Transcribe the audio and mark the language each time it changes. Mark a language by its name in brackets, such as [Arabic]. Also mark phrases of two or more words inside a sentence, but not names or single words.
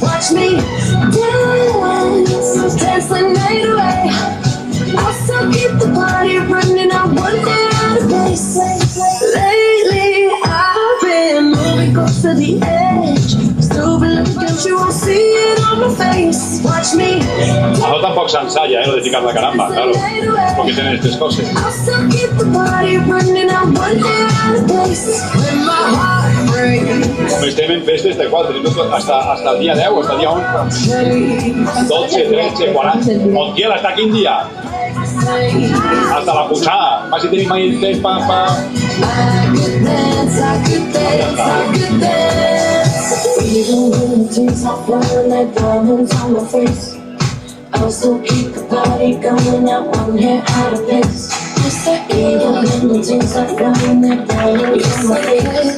[English] Watch me dance the night away. I'll still keep the party running, I won't get out of place. Lately, I've been moving close to the edge. Still been looking, you won't see it on my face. Watch me. [Catalan] No tampoc s'ensaya, lo de ficar la caramba, claro. [Spanish] Porque tienen estas cosas. [English] I'll still keep the party running, I won't get out of place. When my heart breaks. [Catalan] Com estem en festes de 4 [Spanish] hasta el dia 10, hasta el dia 11. [Catalan] 12, 13, 40. Montiel, hasta quin dia? [Spanish] Hasta la [Catalan] puixada. Va si tenim ahí el temps pa... [English] I could dance, I could dance, I could dance. Even when the tears are flowing like diamonds on my face, I'll still keep the party going, I won't get out of place. Even when the tears are flowing like diamonds on my face.